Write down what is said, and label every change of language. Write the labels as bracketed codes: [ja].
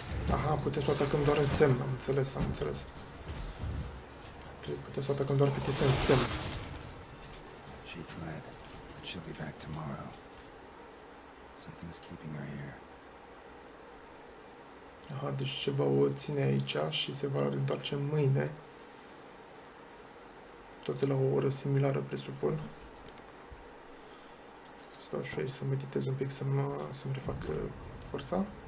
[ro] Aha, putem să o atacăm doar în semn. Am înțeles, am înțeles. Putem să o atacăm doar cât este în semn. [en] She fled, but she'll be back tomorrow. Something's keeping her here. [ro] Aha, deci ceva o ține aici și se va întoarce mâine. Tot la o oră similară, presupun. Stau și aici să meditez un pic, să-mi refac forța.